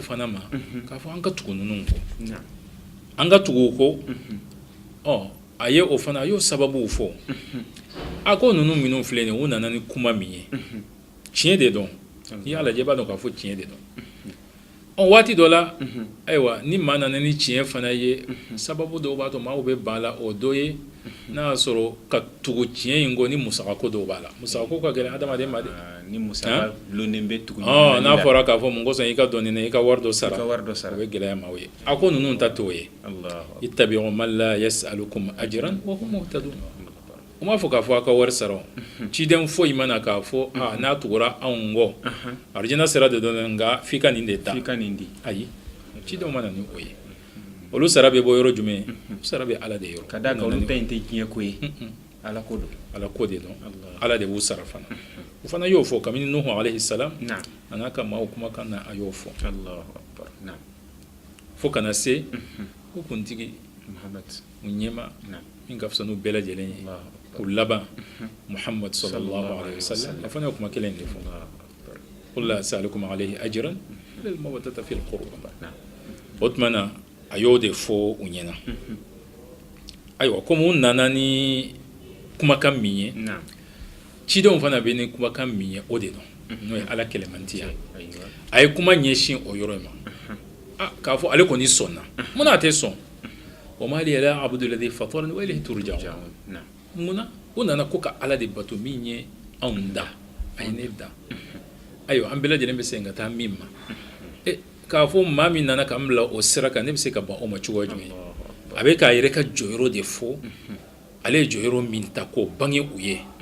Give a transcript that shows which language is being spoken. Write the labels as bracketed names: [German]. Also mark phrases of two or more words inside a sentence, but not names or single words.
[Bambara] fana ma k'a fɔ an ka tugu ninnu kɔ an ka tugu o kɔ a ye o fana a y'o sababuw fɔ a ko ninnu minnu filɛ nin ye u nana ni kuma min ye tiɲɛ de dɔn n'i y'a lajɛ i b'a dɔn k'a fɔ tiɲɛ de dɔn waati dɔ la ayiwa ni maa nana ni tiɲɛ fana ye sababu dɔw b'a to maaw bɛ ban a la o dɔ ye n'a y'a sɔrɔ ka tugu tiɲɛ in kɔ ni musakako dɔw b'a la musakako ka gɛlɛn adamaden ma de ni musaka gulonnen bɛ tugu n'a fɔra k'a fɔ mun kosɔn i ka dɔnni na i ka wari dɔ sara o bɛ gɛlɛya maaw ye a ko ninnu ta t'o ye [Arabic] اتبعوا من لا يسألكم أجرا وهم مهتدون [Bambara] u m'a fɔ k'a fɔ a ka wari sara ciden foyi mana k'a fɔ n'a tugura anw kɔ arijinɛ sira de dɔn nka f'i ka nin de ta ayi cidenw mana ni o ye olu sara bɛ bɔ yɔrɔ jumɛn sara bɛ Ala de yɔrɔ ka d'a kan olu ta in tɛ diɲɛ ko ye Ala ko don Ala ko de dɔn Ala de b'u sara fana o fana y'o fɔ kabini Nuhu [Arabic] عليه السلام [Bambara] a n'a ka maaw kumakan na a y'o fɔ fo kana se ko kuntigi mu ɲɛma min ka fisa n'u bɛɛ lajɛlen ye o laban Muhammad [Arabic] صلى الله عليه وسلم [Bambara] a fana ye kuma kelen de fɔ [Arabic] قل لا أسألكم عليه أجرا إلا المودة في القربى [Bambara] o tuma na a y'o de fɔ u ɲɛna ayiwa comme u nana ni kumakan min ye cidenw fana bɛ ni kumakan min ye o de dɔn n'o ye ala kɛlɛmantiya a ye kuma ɲɛsin o yɔrɔ in ma k'a fɔ ale kɔni sɔnna munna a tɛ sɔn [Arabic] وما لي لا أعبد الذي فطرني وإليه ترجعون [Bambara] munna u nana ko ka ala de bato min ye anw da a ye ne da ayiwa an bɛɛ lajɛlen bɛ se ka taa min ma k'a fɔ maa min nana k'an bila o sira kan ne bɛ se ka ban o ma cogoya jumɛn a bɛ k'a yɛrɛ ka jɔyɔrɔ de fɔ ale ye jɔyɔrɔ min ta k'o bange u ye